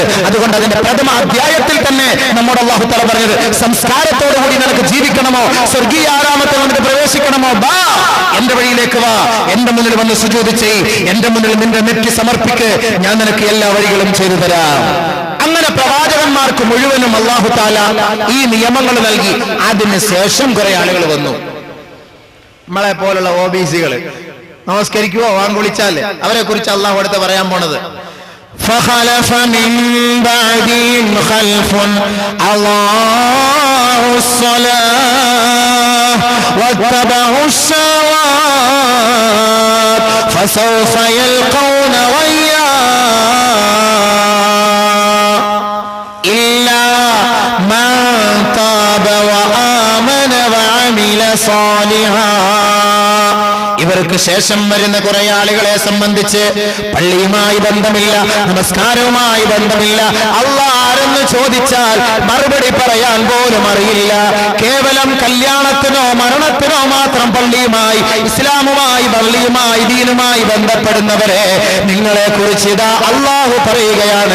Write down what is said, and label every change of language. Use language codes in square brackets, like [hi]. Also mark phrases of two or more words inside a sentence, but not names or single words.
[ml] അതുകൊണ്ട് അതിന്റെ പ്രഥമ അധ്യായത്തിൽ തന്നെ നമ്മുടെ [ar] الله تعالى [ml] പറഞ്ഞത്, സംസ്കാരത്തോടുകൂടി നിനക്ക് ജീവിക്കണമോ, സ്വർഗീയ ആരാമത്തിൽ നിനക്ക് പ്രവേശിക്കണമോ, വാ എന്റെ വഴിയിലേക്ക് വാ, എന്റെ മുന്നിൽ വന്ന് സുജൂദ് ചെയ്യ്, എന്റെ മുന്നിൽ നിന്റെ നെറ്റി സമർപ്പിക്ക്, ഞാൻ നിനക്ക് എല്ലാ വഴികളും ചെയ്തു തരാം. അങ്ങനെ പ്രവാചകന്മാർക്ക് മുഴുവനും [ar] الله تعالى [ml] ഈ നിയമങ്ങൾ നൽകി. അതിന് ശേഷം കുറെ ആളുകൾ വന്നു. നമ്മളെ പോലുള്ള OBC-കൾ നമസ്കരിക്കുവോ വാങ്കുളിച്ചാൽ അവരെ കുറിച്ച് അല്ലാഹു അടുത്ത് പറയാൻ പോണത്. [ar] فخلف من بعدهم خلف أضاعوا الصلاة واتبعوا الشهوات فسوف يلقون غيا إلا من تاب وآمن وعمل صالحا. [ml] ഇവർക്ക് ശേഷം വരുന്ന കുറെ ആളുകളെ സംബന്ധിച്ച് പള്ളിയുമായി ബന്ധമില്ല, നമസ്കാരവുമായി ബന്ധമില്ല, അല്ലാഹ് ആരെന്ന് ചോദിച്ചാൽ മറുപടി പറയാൻ പോലും അറിയില്ല. കേവലം കല്യാണത്തിനോ മരണത്തിനോ മാത്രം പള്ളിയുമായി, ഇസ്ലാമുമായി, പള്ളിയുമായി, ദീനുമായി ബന്ധപ്പെടുന്നവരെ നിങ്ങളെ കുറിച്ച് ഇതാ അല്ലാഹു പറയുകയാണ്.